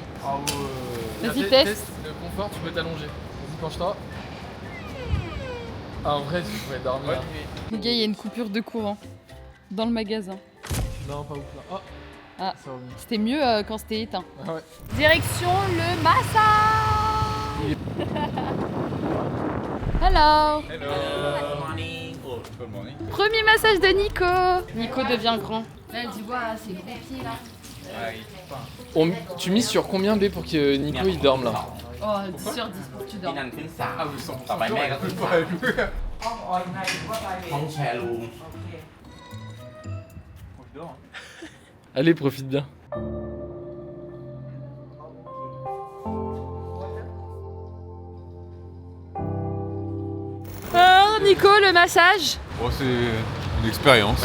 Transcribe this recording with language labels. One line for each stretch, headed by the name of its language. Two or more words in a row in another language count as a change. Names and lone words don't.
French: Ah ouais. Vas-y, teste. Le confort, tu peux t'allonger. Vas-y, penche-toi. Ah, en vrai, tu pourrais dormir. Les gars, il y a une coupure de courant dans le magasin. Non, pas ouf là. Oh, Ah, ça revient. c'était mieux quand c'était éteint. Ah ouais. Direction le massage. Hello.
English: Hello. Good morning.
French: Premier massage de Nico. Nico devient grand. Là, tu vois, c'est gros pieds là. Tu mises sur combien B pour que Nico il dorme là? Oh, 10 sur 10 pour que tu dors. Ah oui, 100%.
Thai: ต่อไปแม่ก็ขึ้นมาห้องออยไงว่าไปห้องแชร์รูม
French: Allez, profite bien. Alors, Nico, le massage. Oh, c'est une expérience.